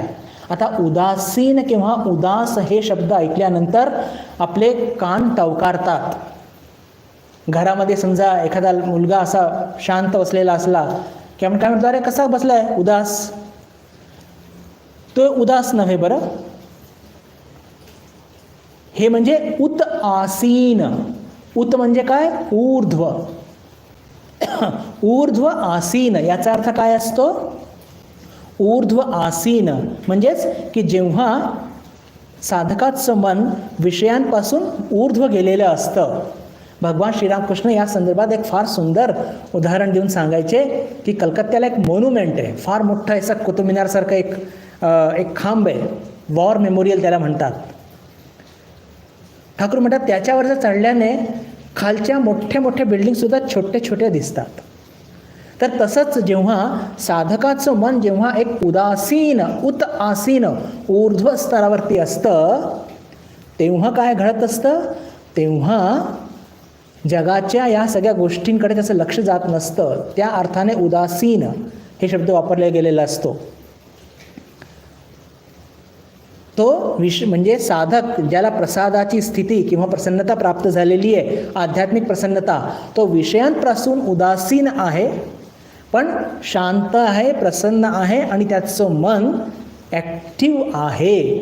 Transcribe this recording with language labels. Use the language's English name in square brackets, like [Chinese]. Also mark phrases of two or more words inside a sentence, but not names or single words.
[Marathi] आता उदासीन किंवा उदास हे शब्द ऐकल्यानंतर आपले कान टवकारतात. घरामध्ये समजा एखादा मुलगा असा शांत बसलेला असला की आपण काय म्हणतो, अरे कसा बसलाय उदास? तो उदास नव्हे बरं, हे म्हणजे [Sanskrit] उत आसीन. [Marathi] उत म्हणजे काय? ऊर्ध्व. [Sanskrit] ऊर्ध्व आसीन [Marathi] याचा अर्थ काय असतो? [Sanskrit] ऊर्ध्व आसीन [Marathi] म्हणजेच की जेव्हा साधकाचं मन विषयांपासून ऊर्ध्व गेलेलं असतं. भगवान श्रीरामकृष्ण या संदर्भात एक फार सुंदर उदाहरण देऊन सांगायचे की कलकत्त्याला एक मॉन्युमेंट आहे, फार मोठा असा कुतुब मिनारसारखं एक खांब आहे, [English] war memorial [Marathi] त्याला म्हणतात. ठाकूर म्हणतात त्याच्यावर जर चढल्याने खालच्या मोठ्या मोठ्या बिल्डिंगसुद्धा छोट्या छोट्या दिसतात. तर तसंच जेव्हा साधकाचं मन जेव्हा एक उदासीन [Sanskrit] उत आसीन ऊर्ध्व [Marathi] स्तरावरती असतं तेव्हा काय घडत असतं? तेव्हा जगाच्या या सगळ्या गोष्टींकडे त्याचं लक्ष जात नसतं. त्या अर्थाने उदासीन हे शब्द वापरले गेलेला असतो. तो म्हणजे साधक ज्याला प्रसादाची स्थिती किंवा प्रसन्नता प्राप्त झालेली आहे, आध्यात्मिक प्रसन्नता, तो विषयांपासून उदासीन आहे, पण शांत आहे, प्रसन्न आहे, आणि त्याचं मन ॲक्टिव्ह आहे.